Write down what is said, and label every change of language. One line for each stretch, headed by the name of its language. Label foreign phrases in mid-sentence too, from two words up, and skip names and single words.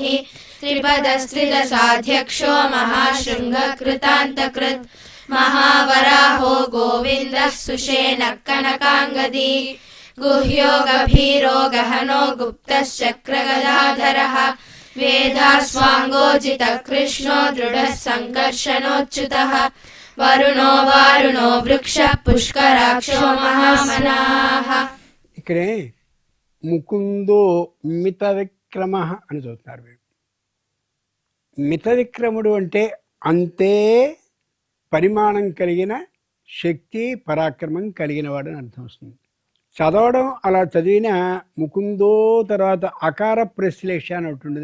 Sanskrit: त्रिपदस्त्रिदशाध्यक्षो महाशृङ्गः कृतान्तकृत् महावराहो गोविन्दः सुषेणः कनकाङ्गदी गुह्यो गभीरो गहनो गुप्तश्चक्रगदाधरः वेदास्वाङ्गोजितः कृष्णो दृढः सङ्कर्षणोच्युतः वरुणो वारुणो वृक्षः पुष्कराक्षो महामनाः.
Telugu: ఇక్కడే ముకుందో మిత విక్రమ అని చదువుతున్నారు. మిత విక్రముడు అంటే అంతే పరిమాణం కలిగిన శక్తి పరాక్రమం కలిగిన వాడు అని అర్థం వస్తుంది. చదవడం అలా చదివిన ముకుందో తర్వాత అకార ప్రశ్లేష అని ఒకటి ఉంటుంది.